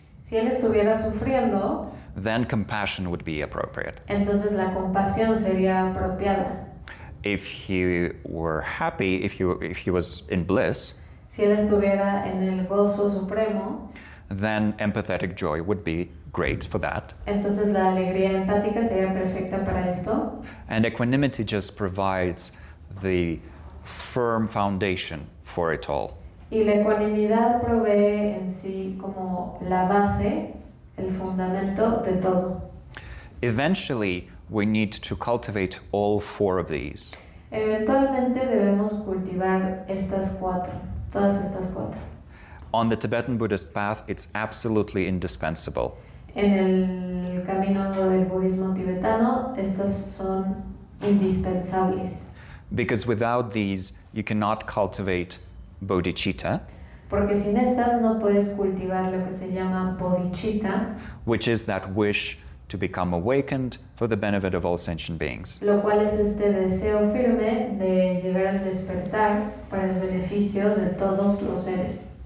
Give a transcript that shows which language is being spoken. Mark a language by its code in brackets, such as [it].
[es] Si él estuviera sufriendo, [en] then compassion would be appropriate. [es] entonces la compasión sería apropiada. [en] If he were happy, if he was in bliss, [es] Si él estuviera en el gozo supremo, [en] then empathetic joy would be great for that. [es] entonces la alegría empática sería perfecta para esto. [en] And equanimity just provides the firm foundation for it all. [es] Y la ecuanimidad provee en sí como la base, el fundamento de todo. [en] Eventually, we need to cultivate all four of these. [es] Eventualmente debemos cultivar todas estas cuatro. [en] On the Tibetan Buddhist path, it's absolutely indispensable. [es] En el camino del budismo tibetano, estas son indispensables, [en] Because without these, you cannot cultivate bodhicitta, [es] porque sin estas no puedes cultivar lo que se llama bodhicitta, [en] which is that wish to become awakened for the benefit of all sentient beings. [es] lo cual es este deseo firme de llegar al despertar para el beneficio de todos los seres.